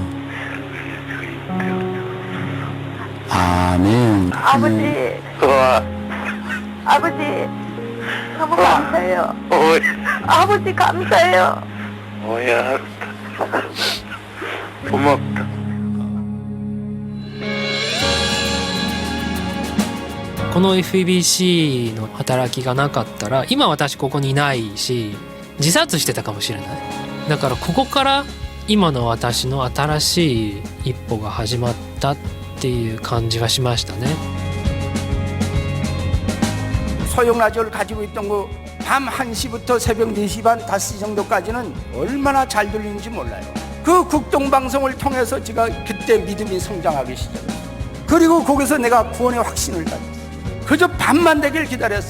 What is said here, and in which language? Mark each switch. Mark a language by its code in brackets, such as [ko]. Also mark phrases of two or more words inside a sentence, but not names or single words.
[ko] 아멘. 아버지, 아버지, 너무 감사해요. 아버지 감사해요. 뭐야, 고맙다. [ja] この FEBC の働きがなかったら今私ここにいないし自殺してたかもしれない。だからここから今の私の新しい一歩が始まったっていう感じがしましたね。 [ko] 소형 라디오를 가지고 있던 거 밤 1시부터 새벽 4시 반 5시 정도까지는 얼마나 잘 들리는지 몰라요. 그 국동방송을 통해서 제가 그때 믿음이 성장하기 시작했어요. 그리고 거기서 내가 구원의 확신을 가졌어요. 그저 밤만 되길 기다렸어요.